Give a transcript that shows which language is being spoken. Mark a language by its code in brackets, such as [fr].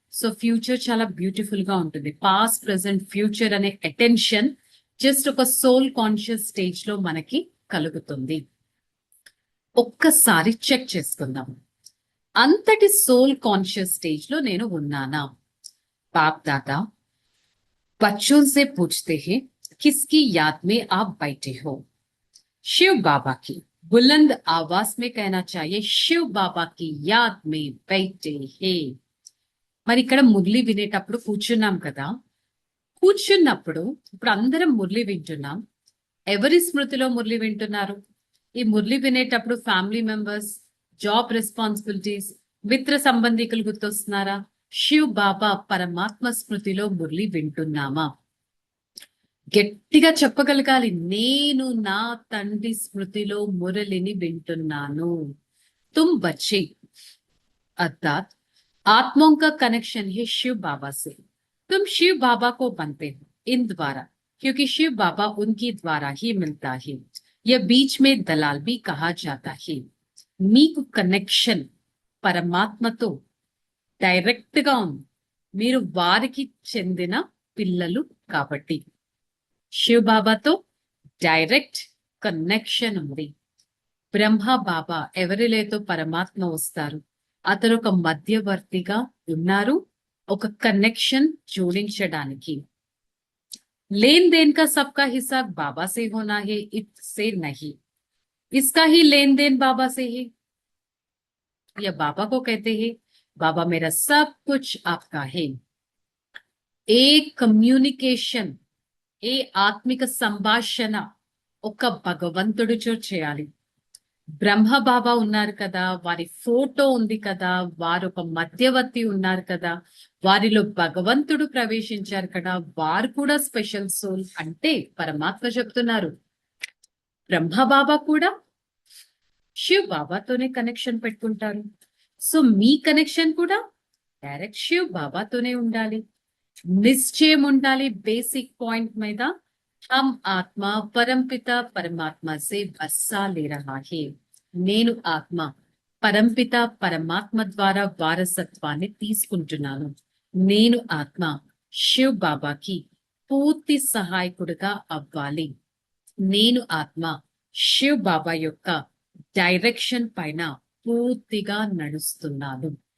[te] So future చాలా beautiful గా ఉంటుంది. పాస్ట్, ప్రెసెంట్, ఫ్యూచర్ అనే అటెన్షన్ జస్ట్ ఒక సోల్ కాన్షియస్ స్టేజ్ లో మనకి కలుగుతుంది. ఒక్కసారి చెక్ చేసుకుందాం, అంతటి సోల్ కాన్షియస్ స్టేజ్ లో నేను ఉన్నానా? [hi] बाप दादा बच्चों से पूछते हैं, किसकी याद में आप बैठे हो? शिव बाबा की बुलंद आवाज में कहना चाहिए, शिव बाबा की याद में बैठे हैं. [te] మరి ఇక్కడ మురళి వినేటప్పుడు కూర్చున్నాం కదా, కూర్చున్నప్పుడు ఇప్పుడు అందరం మురళి వింటున్నాం. ఎవరి స్మృతిలో మురళి వింటున్నారు? ఈ మురళి వినేటప్పుడు ఫ్యామిలీ మెంబర్స్, జాబ్ రెస్పాన్సిబిలిటీస్, మిత్ర సంబంధికులు గుర్తొస్తున్నారా? శివ్ బాబా పరమాత్మ స్మృతిలో మురళి వింటున్నామా? గట్టిగా చెప్పగలగాలి, నేను నా తండ్రి స్మృతిలో మురళిని వింటున్నాను. [hi] తుమ్ బచ్చే अर्थात आत्माओं का कनेक्शन है शिव बाबा से. तुम शिव बाबा को बनते हो इन द्वारा, क्योंकि शिव बाबा उनकी द्वारा ही मिलता है. यह बीच में दलाल भी कहा जाता है. [te] మీకు కనెక్షన్ పరమాత్మతో డైరెక్ట్ గా ఉంది, మీరు వారికి చెందిన పిల్లలు కాబట్టి. శివ్ బాబాతో డైరెక్ట్ కనెక్షన్ ఉంది. బ్రహ్మ బాబా ఎవరిలేతో పరమాత్మ వస్తారు, అతను ఒక మధ్యవర్తిగా ఉన్నారు, ఒక కనెక్షన్ జోడించడానికి. [hi] लेन देन का सबका हिसाब बाबा से होना है, इससे नहीं. इसका ही लेन देन बाबा से है. या बाबा को कहते हैं, बाबा मेरा सब कुछ आपका है. [te] ఏ కమ్యూనికేషన్, ఏ ఆత్మిక సంభాషణ ఒక భగవంతుడితో చేయాలి. బ్రహ్మ బాబా ఉన్నారు కదా, వారి ఫోటో ఉంది కదా, వారు ఒక మధ్యవర్తి ఉన్నారు కదా, వారిలో భగవంతుడు ప్రవేశించారు కదా, వారు కూడా స్పెషల్ సోల్ అంటే పరమాత్మ చెప్తున్నారు. బ్రహ్మ బాబా కూడా శివ్ బాబాతోనే కనెక్షన్ పెట్టుకుంటారు. సో మీ కనెక్షన్ కూడా డైరెక్ట్ శివ్ బాబాతోనే ఉండాలి. నిశ్చయం ఉండాలి బేసిక్ పాయింట్ మీద, [hi] हम आत्मा परमपिता परमात्मा से वर्षा ले रहा है. [te] నేను ఆత్మ పరంపిత పరమాత్మ ద్వారా వారసత్వాన్ని తీసుకుంటున్నాను. నేను ఆత్మ శివ్ బాబాకి పూర్తి సహాయకుడిగా అవ్వాలి. నేను ఆత్మ శివ్ బాబా యొక్క డైరెక్షన్ పైన పూర్తిగా నడుస్తున్నాను.